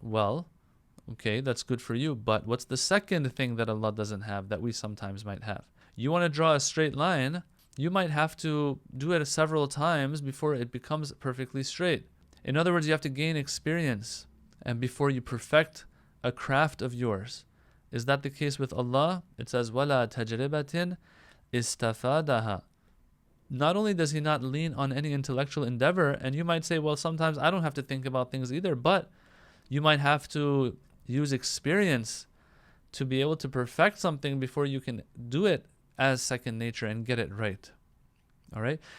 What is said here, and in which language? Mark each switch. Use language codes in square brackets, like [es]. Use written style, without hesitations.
[en] Well, okay, that's good for you. But what's the second thing that Allah doesn't have that we sometimes might have? You want to draw a straight line, you might have to do it several times before it becomes perfectly straight. In other words, you have to gain experience and before you perfect a craft of yours. Is that the case with Allah? It says, [ar] وَلَا تَجْرِبَةٍ إِسْتَفَادَهَا. [en] Not only does He not lean on any intellectual endeavor, and you might say, well, sometimes I don't have to think about things either, but you might have to use experience to be able to perfect something before you can do it as second nature and get it right. All right?